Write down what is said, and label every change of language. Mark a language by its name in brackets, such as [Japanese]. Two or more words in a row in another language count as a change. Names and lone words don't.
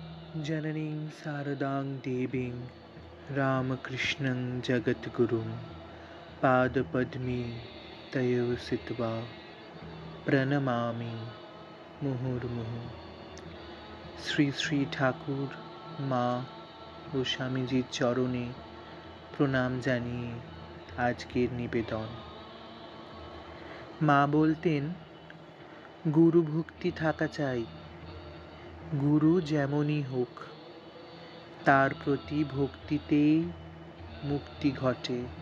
[Sanskrit] जननीं शारदां देवीं रामकृष्णं जगद्गुरुं पादपद्मे तयोः स्थित्वा प्रणमामि মুহুর্মুহু। [Bangla] শ্রী শ্রী ঠাকুর, মা ও স্বামীজির চরণে প্রণাম জানিয়ে আজকের নিবেদন। মা বলতেন, গুরু ভক্তি থাকা চাই, গুরু যেমনই হোক, তার প্রতি ভক্তিতেই মুক্তি ঘটে।